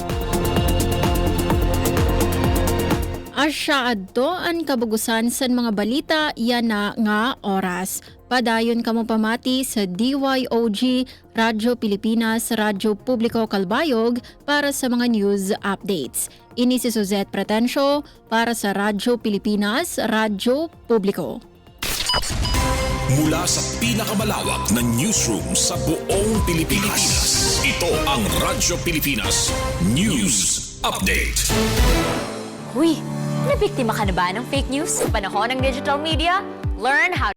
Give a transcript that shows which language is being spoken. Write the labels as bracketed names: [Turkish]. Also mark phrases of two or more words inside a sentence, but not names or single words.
[Waray] Asya adto ang kabugusan sa mga balita yana nga oras. Padayon kamo pamati sa DYOG, Radyo Pilipinas, Radyo Publiko Calbayog para sa mga [English] news updates. [Waray] Ini si Suzette Pretencio para sa Radyo Pilipinas, Radyo Publiko. [Filipino] Mula sa pinakamalawak na newsroom sa buong Pilipinas, ito ang Radyo Pilipinas News Update. Huy, nabiktima ka na ba ng [English] fake news [Filipino] sa panahon ng [English] digital media? Learn how